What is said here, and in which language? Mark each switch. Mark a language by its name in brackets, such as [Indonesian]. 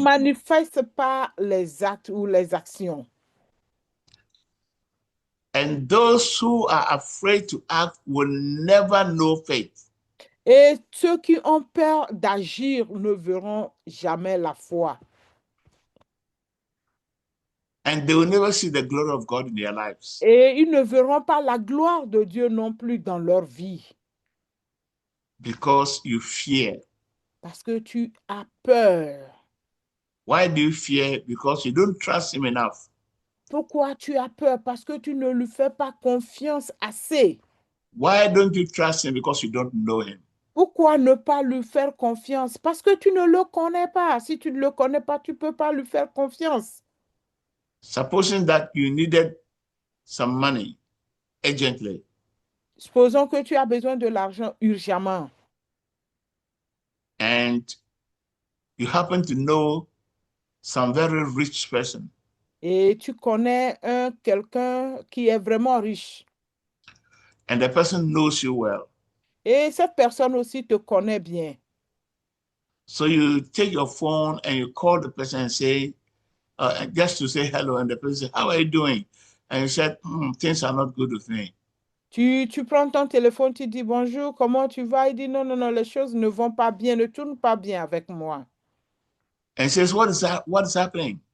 [French] manifeste par les actes ou les actions. [English] And those who are afraid to act will never know faith. [French] Et ceux qui ont peur d'agir ne verront jamais la foi. [English] And they will never see the glory of God in their lives. [French] Et ils ne verront pas la gloire de Dieu non plus dans leur vie. [English] Because you fear. [French] Parce que tu as peur. [English] Why do you fear? Because you don't trust him enough. [French] Pourquoi tu as peur? Parce que tu ne lui fais pas confiance assez. [English] Why don't you trust him? Because you don't know him. [French] Pourquoi ne pas lui faire confiance? Parce que tu ne le connais pas. Si tu ne le connais pas, tu ne peux pas lui faire confiance. [English] Supposing that you needed some money urgently. [French] Supposons que tu as besoin de l'argent urgemment. [English] And you happen to know some very rich person. [French] Et tu connais quelqu'un qui est vraiment riche. [English] And the person knows you well. [French] Et cette personne aussi te connaît bien. [English] So you take your phone and you call the person and say, just to say hello, and the person says, how are you doing? And you said, things are not good with me. [French] Tu prends ton téléphone, tu dis bonjour, comment tu vas? Il dit non, non, non, les choses ne vont pas bien, ne tournent pas bien avec moi. [English] And he says, what is happening?